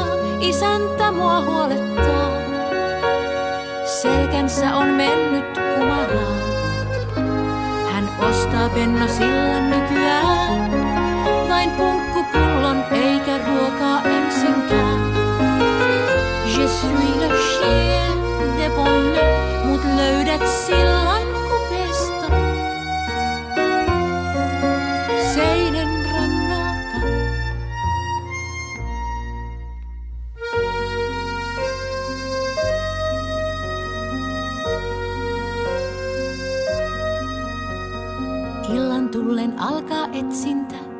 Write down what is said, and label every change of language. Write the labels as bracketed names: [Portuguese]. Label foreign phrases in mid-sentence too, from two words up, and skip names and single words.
[Finnish] Isäntä mua huolettaa. Selkänsä on mennyt kumaraan. Hän ostaa Pennosillan nykyään vain punkkupullon eikä ruokaa ensinkään. [French] Je suis le chien de bonheur, [Finnish] mut löydät sillan kupeesta. Seinen rannalta. Illan tullen alkaa etsintä.